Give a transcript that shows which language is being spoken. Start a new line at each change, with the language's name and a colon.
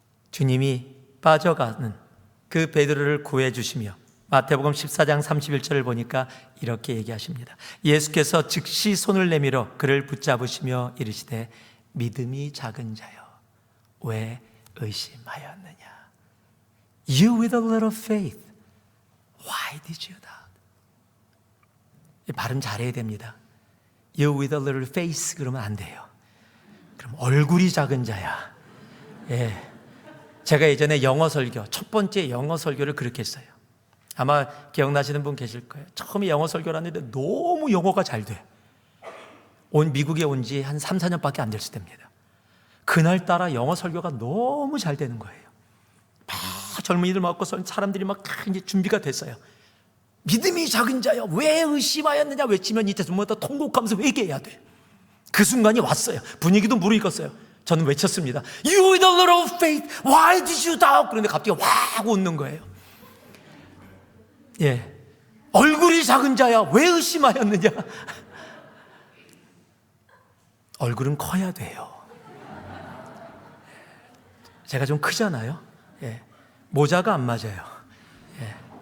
Korean: 주님이 빠져가는 그 베드로를 구해주시며 마태복음 14장 31절을 보니까 이렇게 얘기하십니다. 예수께서 즉시 손을 내밀어 그를 붙잡으시며 이르시되 믿음이 작은 자여 왜 의심하였느냐.
English: You with a little faith, why did you doubt?
Korean: 발음 잘해야 됩니다.
English: You with a little face
Korean: 그러면 안 돼요. 그럼 얼굴이 작은 자야. 예. 제가 예전에 영어 설교, 첫 번째 영어 설교를 그렇게 했어요. 아마 기억나시는 분 계실 거예요. 처음에 영어 설교를 하는데 너무 영어가 잘 돼. 미국에 온 지 한 3, 4년밖에 안 됐을 때입니다. 그날따라 영어 설교가 너무 잘 되는 거예요. 막 젊은이들 많고 사람들이 막 이제 준비가 됐어요. 믿음이 작은 자여 왜 의심하였느냐 외치면 이제 전부터 통곡하면서 회개해야 돼. 그 순간이 왔어요. 분위기도 무르익었어요. 저는 외쳤습니다.
English: You with a little faith, why did you doubt?
Korean: 그런데 갑자기 확 웃는 거예요. 예, 얼굴이 작은 자야 왜 의심하였느냐. 얼굴은 커야 돼요. 제가 좀 크잖아요. 예, 모자가 안 맞아요. 예.